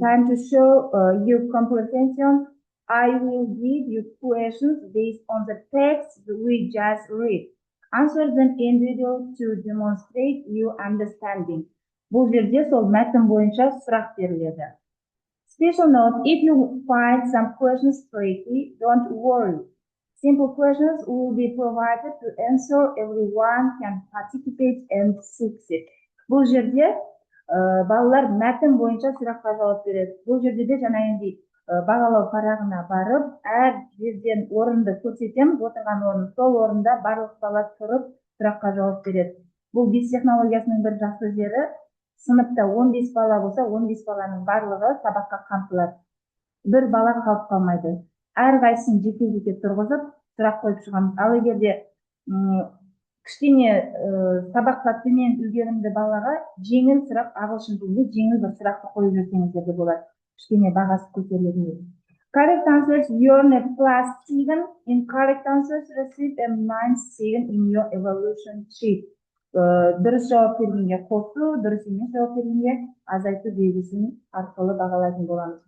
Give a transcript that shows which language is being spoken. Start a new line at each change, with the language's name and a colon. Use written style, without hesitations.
English: Time to show your comprehension. I will give you questions based on the text we just read. Answer them individually to demonstrate your understanding.
Kazakh: Бұл жерде сол мәтін бойынша сұрақ беріледі.
English: Special note, if you find some questions tricky, don't worry. Simple questions will be provided to answer. Everyone can participate and succeed.
Kazakh: Бұл жерде балалар мәтін бойынша сұраққа жауап береді. Бұл жерде де жаңағындай бағалау парағына барып, әр жерден орынды көрсетеміз, отырған орын, сол орында барлық бала тұрып сұраққа жауап береді. Бұл BIS технологиясының бір жақсы жері, сыныпта 15 бала болса, 15 баланың барлығы сабаққа қамтылады. Бір бала қалып қалмайды. Әрқайсысын жеке-жеке тұрғызып, сұрақ қойып шығамыз. Ал егерде кішкене сабаққа төмен үлгерімді балаға жеңіл сұрақ, ағылшын тілінде жеңіл бір сұрақты қойып жүрсеңіздер де болады. Кішкене бағасы көтеріледі.
English: Correct answers earn a +7. Incorrect answers receive a -7 in your evaluation sheet.
Kazakh: Дұрыс жауап бергенге қосу, дұрыс емес жауап бергенге азайту белгісін арқылы бағалайтын боламыз.